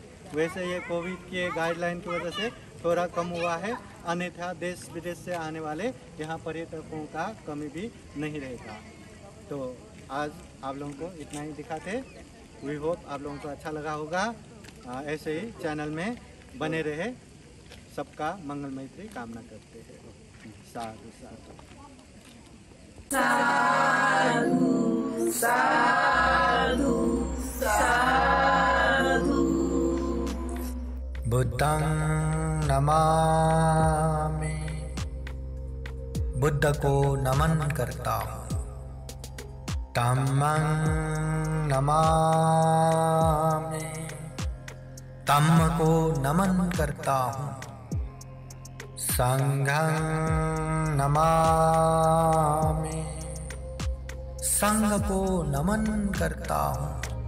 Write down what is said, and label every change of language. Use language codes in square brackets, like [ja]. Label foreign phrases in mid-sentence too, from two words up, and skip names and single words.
[hi] वैसे ये कोविड के गाइडलाइन की वजह से थोड़ा कम हुआ है, अन्यथा देश विदेश से आने वाले यहाँ पर्यटकों का कमी भी नहीं रहेगा। तो आज आप लोगों को इतना ही दिखाते। [en] we hope [hi] आप लोगों को अच्छा लगा होगा। ऐसे ही चैनल में बने रहे। सबका मंगल मैत्री कामना करते हैं। [pi] साधु साधु साधु साधु साधु। बुद्धं नमामि, [hi] बुद्ध को नमन करता हूँ। [pi] धम्मं नमामि, [hi] धम्म को नमन करता हूँ। [pi] संघं नमामि, [hi] संघ को नमन करता हूँ।